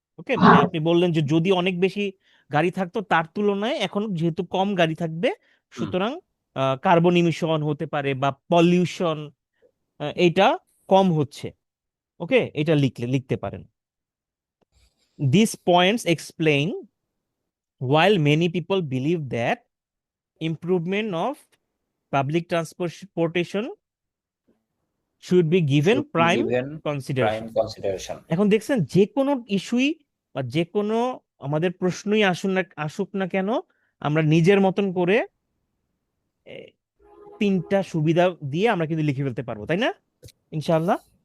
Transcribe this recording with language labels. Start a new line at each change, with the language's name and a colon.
Bangla: ওকে, মানে আপনি বললেন যে যদি অনেক বেশি গাড়ি থাকতো তার তুলনায় এখন যেহেতু কম গাড়ি থাকবে, সুতরাং কার্বন ইমিশন হতে পারে বা পলিউশন এইটা কম হচ্ছে। ওকে, এটা লিখতে পারেন।
English: These points explain while many people believe that improvement of public transportation should be given Should be prime given consideration. prime consideration.
Bangla: এখন দেখছেন যে কোনো ইস্যুই বা যে কোনো আমাদের প্রশ্নই আসুক না কেন, আমরা নিজের মতন করে এ, তিনটা সুবিধা দিয়ে আমরা কিন্তু লিখে ফেলতে পারবো, তাই না ইনশাআল্লাহ।